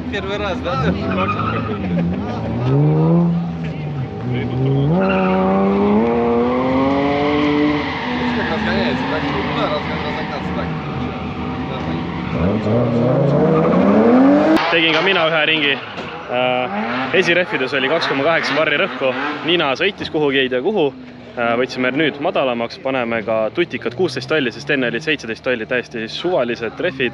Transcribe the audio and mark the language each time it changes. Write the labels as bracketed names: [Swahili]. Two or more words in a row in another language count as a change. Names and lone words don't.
[Russian] раз, да? Как разгоняется, так что туда разогнаться так. [Estonian] Tegin ka mina ühe ringi. Esirehvides oli 2,8 barri rõhku. Nina sõitis kuhugi, ei tea kuhu. Võtsime nüüd madalamaks, paneme ka tutikad 16 tolli, sest enne olid 17 tolli täiesti suvalised rehvid.